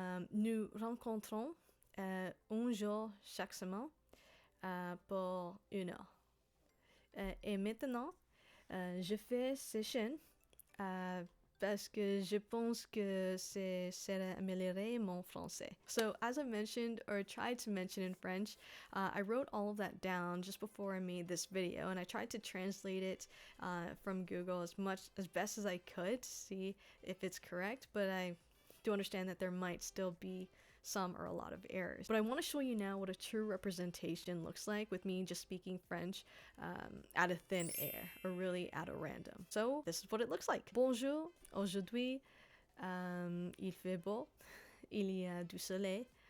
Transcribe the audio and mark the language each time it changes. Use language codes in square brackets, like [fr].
[fr] Nous rencontrons un jour chaque semaine pour 1 heure. Et maintenant, je fais session parce que je pense que c'est améliorer mon français. [en] So as I mentioned or tried to mention in French, I wrote all of that down just before I made this video, and I tried to translate it from Google as best as I could to see if it's correct, but I do understand that there might still be some or a lot of errors. But I want to show you now what a true representation looks like with me just speaking French out of thin air, or really out of random. So this is what it looks like. [fr] Bonjour, aujourd'hui il fait beau, il y a du soleil.